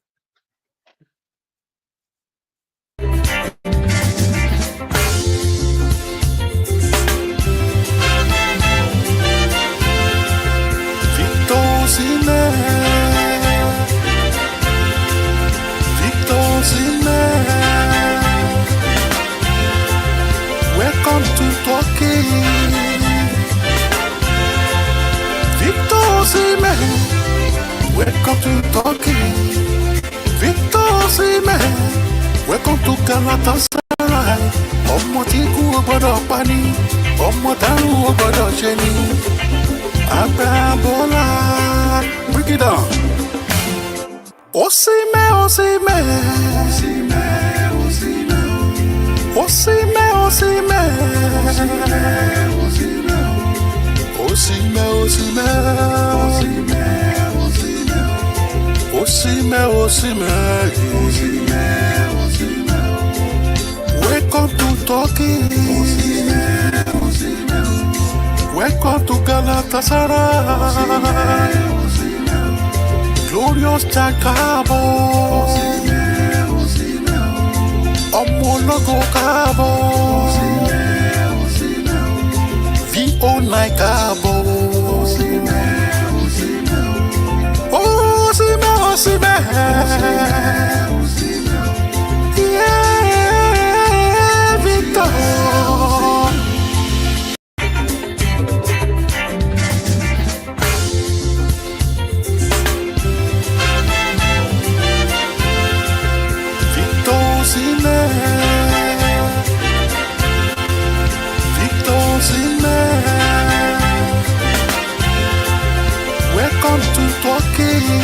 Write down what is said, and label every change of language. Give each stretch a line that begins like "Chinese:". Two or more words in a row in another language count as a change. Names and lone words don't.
English: Victor Osimhen, Victor Osimhen, welcome to Turkey. Victor Osimhen, welcome to Turkey. Victor Osimhen, welcome to Galatasaray.
Yoruba: Ọmọ tí kú ò gbọ́dọ̀ pa ni, ọmọ táwọn ò gbọ́dọ̀ ṣe ni.
English: Agbábọ́lá, break it down. Osimhen, Osimhen, Osimhen, Osimhen, Osimhen, Osimhen, Osimhen, Osimhen. Welcome to Turkey. Welcome to Galatasaray. Glorious Jakabo.
Yoruba: Ọmọ ológo káàbọ̀. V09 káàbọ̀.
English: Osimhen, Osimhen. Yeah, Victor. Victor Osimhen, Victor Osimhen, welcome to Turkey.